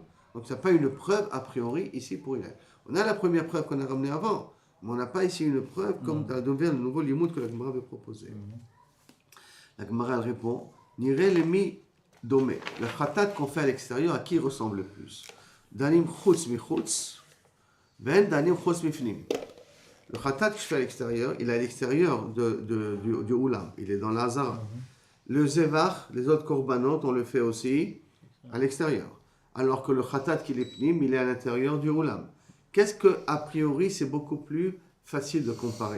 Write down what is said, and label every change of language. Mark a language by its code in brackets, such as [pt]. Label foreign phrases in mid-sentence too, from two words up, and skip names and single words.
[fr] Donc tu n'as pas une preuve a priori ici pour Hillel. On a la première preuve qu'on a ramenée avant, mais on n'a pas ici une preuve comme dans le nouveau limoud que la Gemara avait proposé. La Gemara elle répond [he] נראה למי דומה. [fr] Le khatat qu'on fait à l'extérieur, à qui il ressemble le plus? [he] דנים חוץ מחוץ בין דנים חוץ מפנים. [fr] Le khatat que je fais à l'extérieur, il est à l'extérieur du oulam, il est dans l'azara. Le zevach, les autres korbanot, on le fait aussi à l'extérieur. Alors que le khatat qui est pnim, il est à l'intérieur du oulam. Qu'est-ce que, a priori, c'est beaucoup plus facile de comparer?